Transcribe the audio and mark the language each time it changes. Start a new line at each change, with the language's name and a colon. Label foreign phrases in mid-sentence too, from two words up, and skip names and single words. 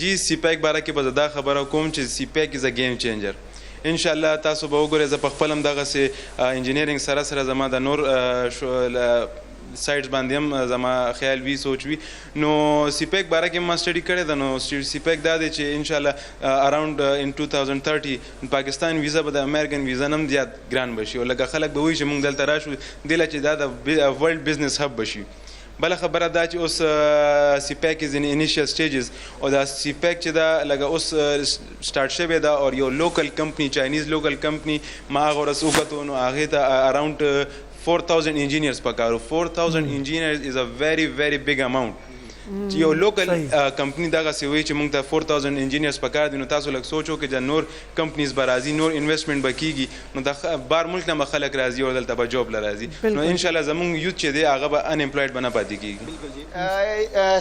Pashto: جی سی پیک باره کې به زه دا خبره کوم چې
English: CPEC is a game changer
Pashto: انشاءالله تاسو به وګورئ زه په خپل هم دغسې انجینیرینګ سره زما د نور سایډز باندې هم زما خیال وي سوچ وي نو سی پیک باره کې ما سټډي کړی ده نو سی پیک دا دی چې انشاءالله
English: around in 2030
Pashto: پاکستان ویزا به د
English: American visa
Pashto: نه هم زیات ګران بشي او لکه خلک به وایي چې موږ دلته راشو دې له چې دا د
English: world business hub
Pashto: بشي بله خبره دا چې اوس
English: CPEC is in initial stages
Pashto: او دا سی پیک چې دا لکه اوس سټارټ شوی ده او یو
English: local company Chinese local company
Pashto: ما هغه ورځ وکتو نو هغې ته
English: around 4,000 engineers
Pashto: پکارو
English: 4,000 engineers is a very very big amount
Pashto: چې یو
English: local company
Pashto: دغسې وایي چې موږ ته 4,000 انجینیرز پکار دي نو تاسو لږ سوچ وکړئ چې نور کمپنیز به راځي نور انویسټمنټ به کېږي نو د بار ملک نه به خلک راځي او دلته به جاب له راځي نو انشاءالله زموږ یوث چې دی هغه به ان امپلایډ به نه پاتې کېږي